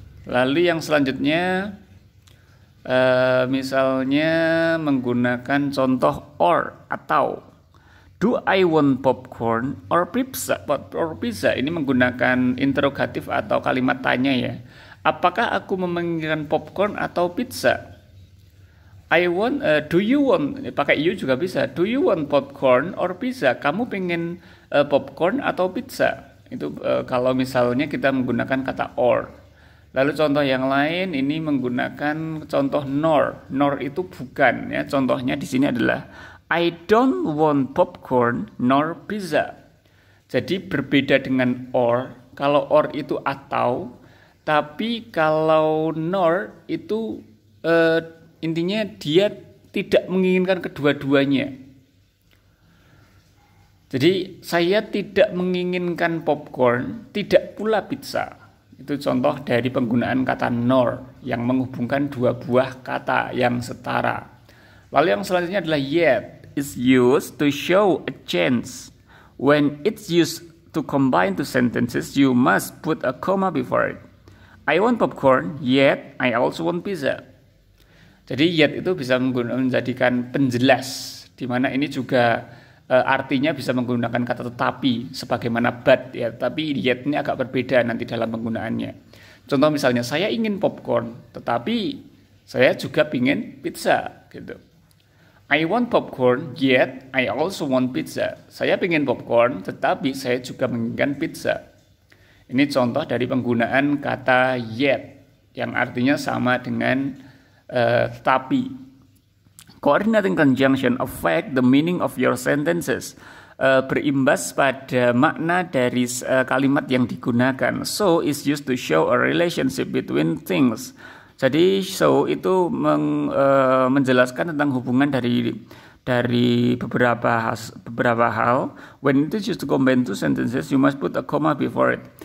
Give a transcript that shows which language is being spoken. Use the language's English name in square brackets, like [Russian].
[Indonesian] Lalu yang selanjutnya misalnya menggunakan contoh or atau. [English] Do I want popcorn or pizza? [Indonesian] Ini menggunakan interrogatif atau kalimat tanya, ya. Apakah aku menginginkan popcorn atau pizza? [English] I want, do you want, [Indonesian] pakai you juga bisa. [English] Do you want popcorn or pizza? [Indonesian] Kamu pengen popcorn atau pizza? Itu kalau misalnya kita menggunakan kata or. Lalu contoh yang lain ini menggunakan contoh nor. Nor itu bukan, ya. Contohnya di sini adalah [English] I don't want popcorn nor pizza. [Indonesian] Jadi berbeda dengan or. Kalau or itu atau, tapi kalau nor itu intinya dia tidak menginginkan kedua-duanya. Jadi saya tidak menginginkan popcorn, tidak pula pizza. Itu contoh dari penggunaan kata nor yang menghubungkan dua buah kata yang setara. Lalu yang selanjutnya adalah [English] yet is used to show a change. When it's used to combine two sentences, you must put a comma before it. I want popcorn, yet I also want pizza. [Indonesian] Jadi yet itu bisa menjadikan penjelas, di mana ini juga artinya bisa menggunakan kata tetapi, sebagaimana but, ya. Tapi yet ini agak berbeda nanti dalam penggunaannya. Contoh misalnya, saya ingin popcorn, tetapi saya juga ingin pizza, gitu. [English] I want popcorn, yet I also want pizza. [Indonesian] Saya ingin popcorn, tetapi saya juga menginginkan pizza. Ini contoh dari penggunaan kata yet yang artinya sama dengan tetapi. [English] Coordinating conjunction affect the meaning of your sentences. [Indonesian] Berimbas pada makna dari kalimat yang digunakan. [English] So is used to show a relationship between things. [Indonesian] Jadi so itu menjelaskan tentang hubungan dari beberapa hal. [English] When it is used to combine two sentences, you must put a comma before it.